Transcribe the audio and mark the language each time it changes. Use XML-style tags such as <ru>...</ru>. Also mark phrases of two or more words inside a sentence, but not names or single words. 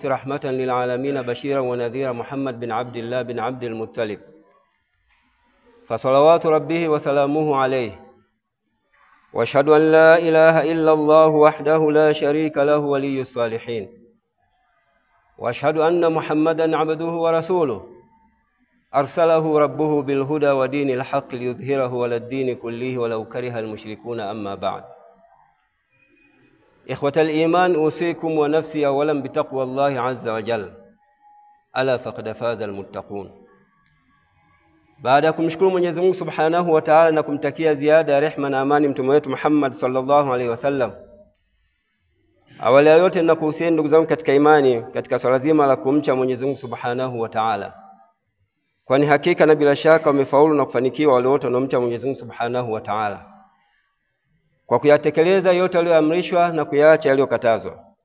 <ar>رحمة للعالمين بشيرا ونذيرا محمد بن عبد الله بن عبد المطلب فصلوات ربه وسلامه عليه واشهد أن لا إله إلا الله وحده لا شريك له ولي الصالحين واشهد أن محمدا عبده ورسوله أرسله ربه بالهدى ودين الحق ليظهره على الدين كله ولو كره المشركون. أما بعد، إخوة الإيمان، أوصيكم ونفسي أولا بتقوى الله عز وجل، ألا فقد فاز المتقون.</ar> <sw>Baada ya kumshukuru Mwenyezi Mungu</sw> <ar>سبحانه وتعالى</ar> <sw>na kumtakia ziada ya rehema na amani mtume wetu Muhammad</sw> <ar>صلى الله عليه وسلم,</ar> <sw>awali ya yote ninakuhusieni ndugu zangu katika imani katika swala zima la kumcha Mwenyezi Mungu</sw> <ar>سبحانه وتعالى,</ar> <sw>kwani hakika na bila shaka wamefaulu na kufanikiwa wale wote wanaomcha Mwenyezi Mungu</sw> <ar>سبحانه وتعالى</ar> <sw>kwa kuyatekeleza yote aliyoamrishwa na kuyaacha yaliyokatazwa.</sw>